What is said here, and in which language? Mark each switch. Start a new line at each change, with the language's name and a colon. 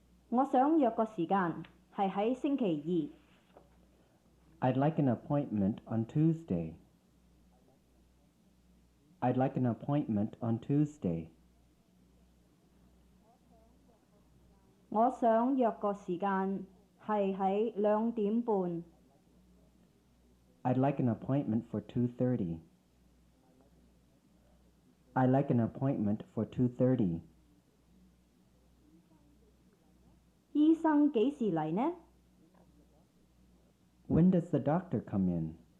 Cantonese: 我想約個時間係喺星期二。
English: I'd like an appointment on Tuesday. I'd like an appointment on Tuesday.
Cantonese: 我想約個時間係喺2點半。
English: I'd like an appointment for 2:30. I'd like an appointment for 2:30.
Cantonese: 醫生幾時嚟呢？
English: When does the doctor come in?